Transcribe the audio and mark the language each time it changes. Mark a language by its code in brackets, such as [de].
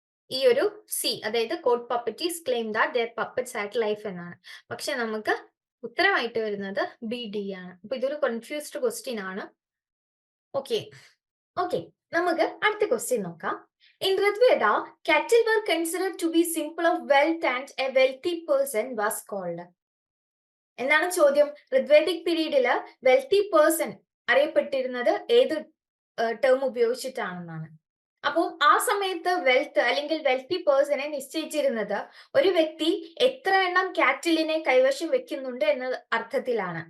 [ml] ഈ ഒരു സി, അതായത് [en] court puppeteers claim that their puppets had life [ml] എന്നാണ്. പക്ഷെ നമുക്ക് ഉത്തരമായിട്ട് വരുന്നത് BD ആണ്. അപ്പൊ ഇതൊരു കൺഫ്യൂസ്ഡ് ക്വസ്റ്റ്യൻ ആണ്. ഓക്കെ, നമുക്ക് അടുത്ത ക്വസ്റ്റ്യൻ നോക്കാം. [en] In Rigveda, cattle were considered to be symbol of wealth and a wealthy person was called. [ml] എന്താണ് ചോദ്യം? ഋഗ്വേദിക് പീരീഡില് വെൽത്തി പേഴ്സൺ അറിയപ്പെട്ടിരുന്നത് ഏത് ടേം ഉപയോഗിച്ചിട്ടാണെന്നാണ്. അപ്പോൾ ആ സമയത്ത് വെൽത്ത് അല്ലെങ്കിൽ വെൽത്തി പേഴ്സണെ നിശ്ചയിച്ചിരുന്നത് ഒരു വ്യക്തി എത്ര എണ്ണം കാറ്റിലിനെ കൈവശം വെക്കുന്നുണ്ട് എന്ന അർത്ഥത്തിലാണ്.